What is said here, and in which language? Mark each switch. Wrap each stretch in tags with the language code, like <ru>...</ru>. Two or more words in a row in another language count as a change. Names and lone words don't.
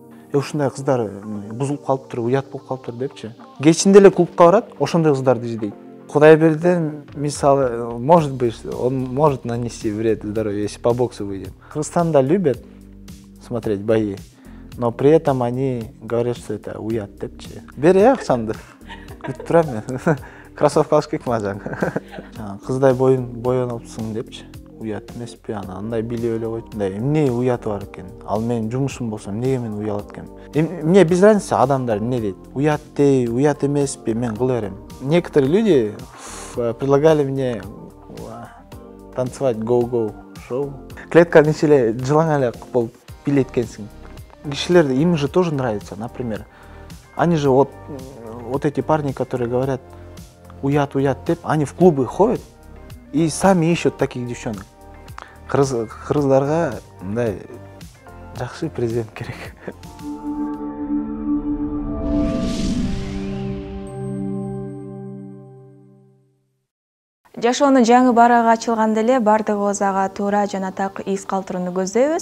<ky>ушундай кыздар бузулуп калыптыр, уят болуп калыптыр депчи. Кечинде эле клубка барат, ошондой кыздарды издейт. Кудайберден, мисалы,</ky> <ru>может быть, он может нанести вред здоровью, если по боксу выйдем. Кыргызстанда любят смотреть бои, но при этом они говорят, что это</ru> <ky>уят депчи. Бери акчаңды. Күтүп турам мен. Кроссовка алыш керек мажаң. Кыздай боюнупсуң депчи. Уят эмеспи, андай билип эле койчу. Эмне уяты бар экен? Ал менин жумушум болсо, эмнеге мен уялат экенмин?</ky> <ru>Мне без разницы</ru> <ky>адамдар эмне дейт. Уят дей, уят эмеспи, мен кыла берем.</ky> <ru>Некоторые люди предлагали мне танцевать go-go шоу.</ru> <ky>Клетканын ичине жылаң эле болуп билет экенсиң.</ky> <ru>Кишилерде им же тоже нравится, например. Они же вот эти парни, которые говорят уят, деп, они в клубы ходят и сами ищут таких девчонок.</ru> <ky>Кыргыздарга мындай жакшы президент керек. Жашоонун жаңы барагы ачылганда эле бардыгыбыз ага туура жана так из калтырууну көздөйбүз.</ky>